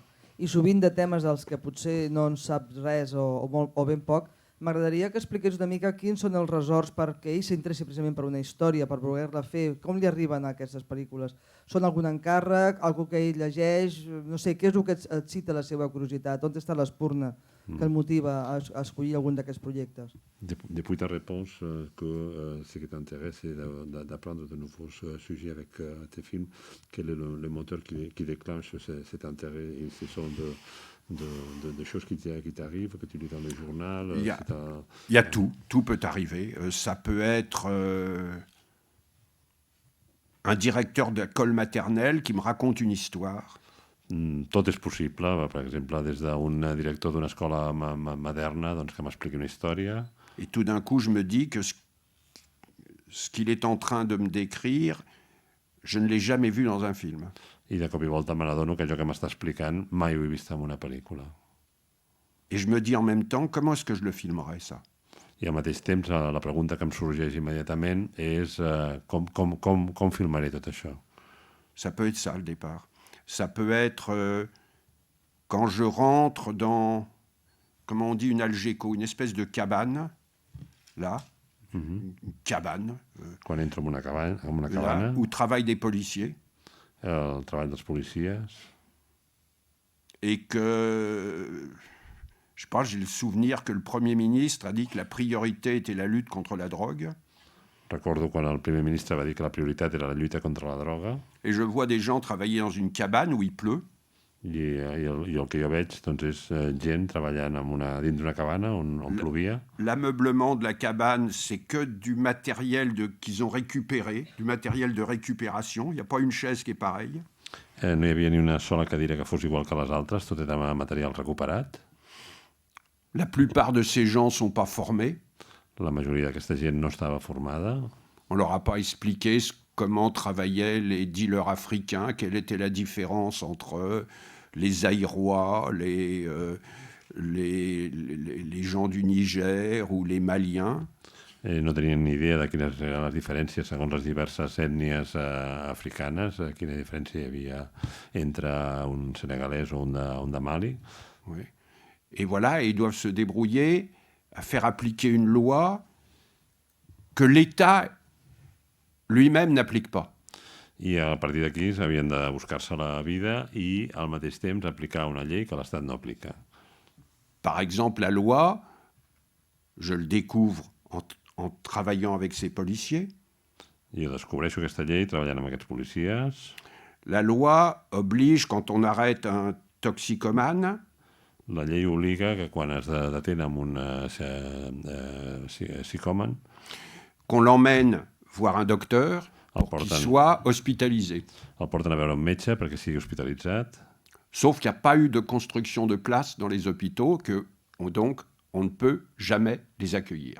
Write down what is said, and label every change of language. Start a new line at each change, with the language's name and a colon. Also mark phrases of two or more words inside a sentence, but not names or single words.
Catalan: I sovint de temes dels que potser no en sap res o ben poc, m'agradaria que expliqués una mica quins són els ressorts perquè ell s'interessi precisament per una història, per voler-la fer, com li arriben a aquestes pel·lícules? Són algun encàrrec, algú que ell llegeix, no sé, què és el que et cita la seva curiositat? On està l'espurna que el motiva a escollir algun d'aquests projectes?
French: Depuis ta réponse, que ce qui t'intéresse, c'est d'apprendre de nouveaux sujets avec tes films. Quel est le moteur qui déclenche cet intérêt? Et ce sont de choses qui t'arrivent, que tu lis dans le journal? Il y a tout peut arriver. Ça peut être un directeur d'école maternelle qui me raconte une histoire.
Catalan: Tot és possible, per exemple, des d'un director d'una escola moderna doncs, que m'expliqui una història.
French: Et tout d'un coup, je me dis que ce qu'il est en train de me décrire, je ne l'ai jamais vu dans un film.
Catalan: I de cop i volta me n'adono que allò que m'està explicant mai ho he vist en una pel·lícula.
French: Et je me dis en même temps, comment est-ce que je le filmerais, ça?
Catalan: I al mateix temps, la pregunta que em sorgeix immediatament és com filmaré tot això?
French: Ça peut être ça, le départ. Ça peut être quand je rentre dans, comment on dit, une algéco, une espèce de cabane, là, une cabane.
Catalan: Quan entro en una cabana.
French: Là, où travaillent des policiers.
Catalan: El treball dels policies.
French: Et que, je sais pas, j'ai le souvenir que le Premier ministre a dit que la priorité était la lutte contre la drogue.
Catalan: Recordo quan el primer ministre va dir que la prioritat era la lluita contra la droga.
French: Et je vois des gens travailler dans une cabane où il pleut.
Catalan: I el que jo veig doncs, és gent treballant dins d'una cabana on plovia.
French: L'ameublement de la cabane, c'est que du matériel qu'ils ont récupéré, du matériel de récupération. Il n'y a pas une chaise qui est pareille.
Catalan: No hi havia ni una sola cadira que fos igual que les altres, tot era material recuperat.
French: La plupart de ces gens ne sont pas formés.
Catalan: La majoria d'aquesta gent no estava formada.
French: On ne leur a pas expliqué comment travaillaient les dealers africains, quelle était la différence entre les Zaïrois, les gens du Niger ou les Maliens.
Catalan: No tenien ni idea de quines eren les diferències segons les diverses ètnies africanes, quina diferència hi havia entre un senegalès o un de Mali.
French: Oui. Et voilà, ils doivent se débrouiller à faire appliquer une loi que l'État lui-même n'applique pas.
Catalan: I a partir d'aquí s'havien de buscar-se la vida i al mateix temps aplicar una llei que l'Estat no aplica.
French: Par exemple, la loi, je le découvre en travaillant avec ces policiers.
Catalan: Jo descobreixo aquesta llei treballant amb aquests policies.
French: La loi oblige, quand on arrête un toxicomane,
Catalan: la llei obliga que quan es detén amb un psicòman,
French: qu'on l'emmène voir un docteur pour qu'il soit hospitalisé.
Catalan: El porten a veure un metge perquè sigui hospitalitzat.
French: Sauf qu'il n'y a pas eu de construction de places dans les hôpitaux, donc on ne peut jamais les accueillir.